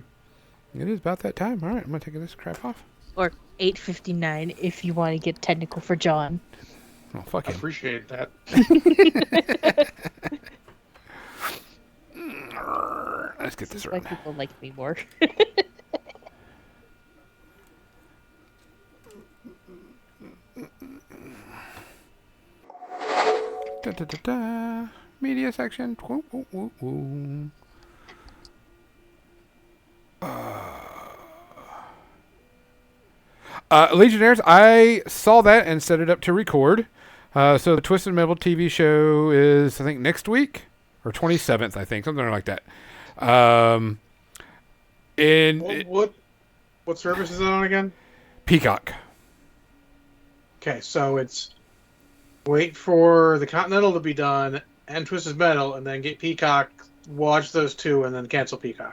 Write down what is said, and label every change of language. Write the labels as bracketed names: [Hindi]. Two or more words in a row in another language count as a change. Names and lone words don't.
[English] It is about that time. All right, I'm going to take this crap off. Or 8:59 if you want to get technical for John. Oh, fuck I him. appreciate that. Let's get this Why around. people like me more. Da, da, da, da. Media section. Woo, woo, woo, woo. Legionnaires, I saw that and set it up to record. So the Twisted Metal TV show is, I think, next week or 27th, I think, something like that. In What service is it on again? Peacock. Okay, so it's wait for the Continental to be done and Twisted Metal, and then get Peacock, watch those two, and then cancel Peacock.